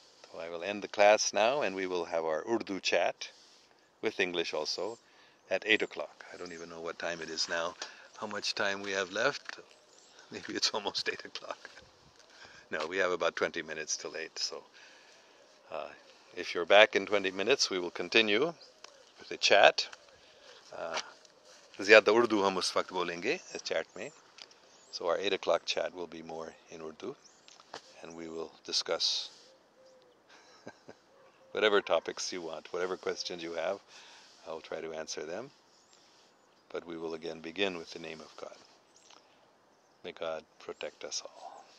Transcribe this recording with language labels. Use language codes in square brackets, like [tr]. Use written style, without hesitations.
[en] So I will end the class now, and we will have our Urdu chat, with English also, at 8 o'clock. I don't even know what time it is now, how much time we have left. Maybe it's almost 8 o'clock. No, we have about 20 minutes till 8, so if you're back in 20 minutes, we will continue with the chat. [ur] ज़्यादा उर्दू हम उस वक्त बोलेंगे इस chat में. [en] So our 8 o'clock chat will be more in Urdu, and we will discuss whatever topics you want, whatever questions you have. I will try to answer them. But we will again begin with the name of God. May God protect us all.